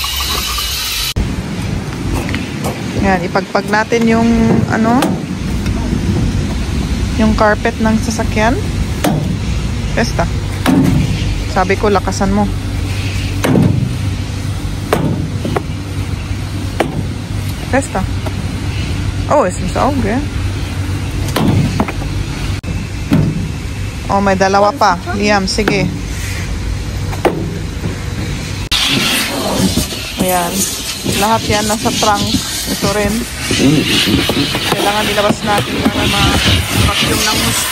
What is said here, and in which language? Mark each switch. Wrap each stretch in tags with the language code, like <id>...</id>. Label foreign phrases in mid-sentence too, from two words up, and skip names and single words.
<tl>Yan, ipagpag natin yung yung carpet ng sasakyan. Basta. Sabi ko, lakasan mo. Basta.</tl> <de>Oh, es ist auch, gell?</de> <tl>Oh, may dalawa pa. Liam, sige. Ayan. Lahat yan nasa trunk. Ito rin. Kailangan ilabas natin para ma-vacuum ng gusto.</tl>